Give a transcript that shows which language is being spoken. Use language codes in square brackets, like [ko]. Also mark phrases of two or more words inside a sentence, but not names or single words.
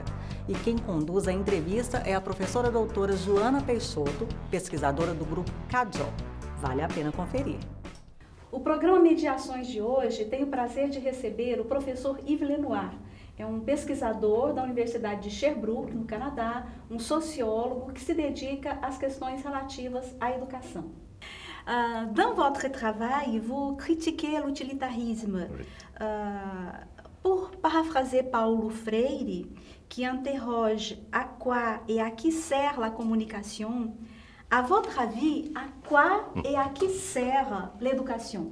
[pt] E quem conduz a entrevista é a professora doutora Joana Peixoto, pesquisadora do grupo CADJO. Vale a pena conferir. O programa Mediações de hoje tem o prazer de receber o professor Yves Lenoir. É um pesquisador da Universidade de Sherbrooke, no Canadá, um sociólogo que se dedica às questões relativas à educação. [fr] Dans votre travail, vous critiquez l'utilitarisme. Pour paraphraser Paulo Freire, qui interroge à quoi et à qui sert la communication, à votre avis, à quoi et à qui sert l'éducation?